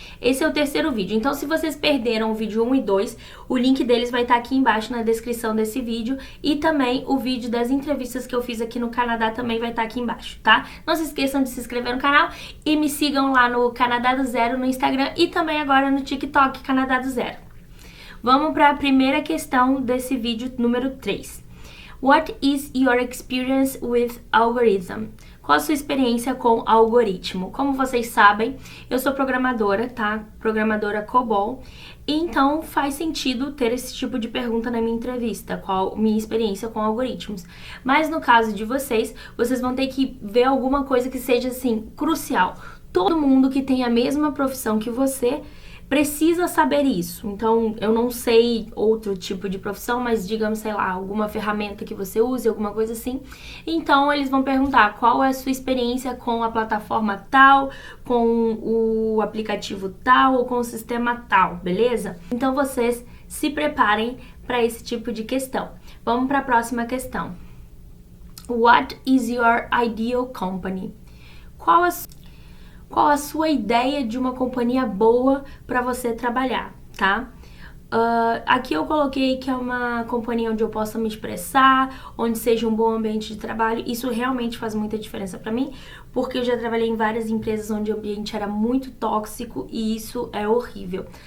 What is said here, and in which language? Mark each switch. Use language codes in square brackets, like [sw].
[pt] Esse é o terceiro vídeo, então se vocês perderam o vídeo 1 e 2, o link deles vai estar aqui embaixo na descrição desse vídeo e também o vídeo das entrevistas que eu fiz aqui no Canadá também vai estar aqui embaixo, tá? Não se esqueçam de se inscrever no canal e me sigam lá no Canadá do Zero no Instagram e também agora no TikTok Canadá do Zero. Vamos para a primeira questão desse vídeo número 3. [en] What is your experience with algorithm? [pt] Qual a sua experiência com algoritmo? Como vocês sabem, eu sou programadora, tá? Programadora COBOL. E então faz sentido ter esse tipo de pergunta na minha entrevista, qual minha experiência com algoritmos. Mas no caso de vocês, vocês vão ter que ver alguma coisa que seja assim, crucial. Todo mundo que tem a mesma profissão que você precisa saber isso. Então, eu não sei outro tipo de profissão, mas digamos, sei lá, alguma ferramenta que você use, alguma coisa assim. Então, eles vão perguntar qual é a sua experiência com a plataforma tal, com o aplicativo tal ou com o sistema tal, beleza? Então, vocês se preparem para esse tipo de questão. Vamos para a próxima questão. [en] What is your ideal company? [pt] Qual a sua ideia de uma companhia boa para você trabalhar, tá? Aqui eu coloquei que é uma companhia onde eu possa me expressar, onde seja um bom ambiente de trabalho. Isso realmente faz muita diferença para mim, porque eu já trabalhei em várias empresas onde o ambiente era muito tóxico e isso é horrível.